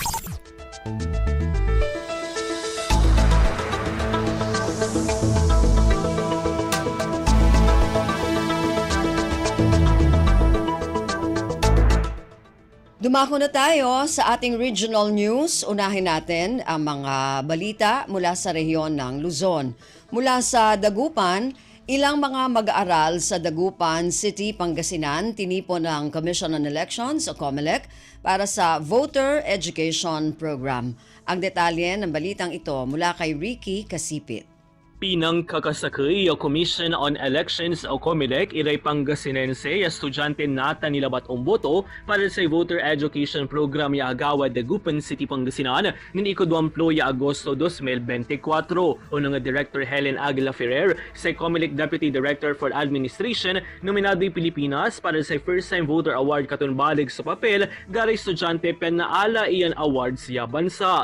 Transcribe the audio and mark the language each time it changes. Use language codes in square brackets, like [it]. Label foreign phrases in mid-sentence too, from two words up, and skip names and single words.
[tl] Dumako na tayo sa ating regional news. Unahin natin ang mga balita mula sa rehiyon ng Luzon. Mula sa Dagupan, ilang mga mag-aaral sa Dagupan City, Pangasinan tinipon ng Commission on Elections o COMELEC para sa Voter Education Program. Ang detalye ng balitang ito mula kay Ricky Kasipit. [pag] Pinang kakasakay o Commission on Elections o COMELEC iray Pangasinense estudyante nata nilabat ang boto para sa Voter Education Program ya Agawad Dagupan City, Pangasinan nin ikodwamplo ya Agosto 2024 o nga Director Helen Aguila Ferrer sa COMELEC Deputy Director for Administration nominado'y Pilipinas para sa First Time Voter Award katunbalig sa papel garay estudyante pen naala iyan award siya bansa.